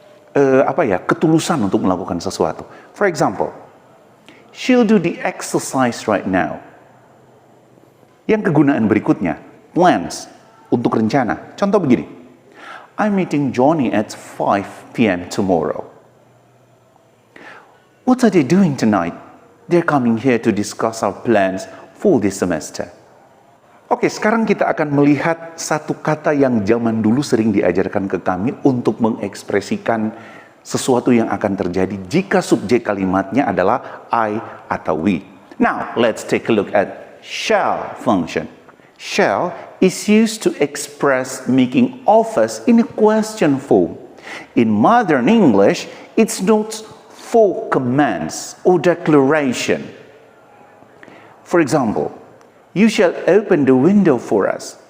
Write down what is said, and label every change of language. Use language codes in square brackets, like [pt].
[id] Ketulusan untuk melakukan sesuatu. [en] For example, she'll do the exercise right now. [id] Yang kegunaan berikutnya, plans, untuk rencana. Contoh begini, [en] I'm meeting Johnny at 5 p.m. tomorrow. What are they doing tonight? They're coming here to discuss our plans for this semester. [id] Oke, sekarang kita akan melihat satu kata yang zaman dulu sering diajarkan ke kami untuk mengekspresikan sesuatu yang akan terjadi jika subjek kalimatnya adalah I atau we. [en] Now, let's take a look at shall function. Shall is used to express making offers in a question form. In modern English, it's not for commands or declaration. For example, you shall open the window for us.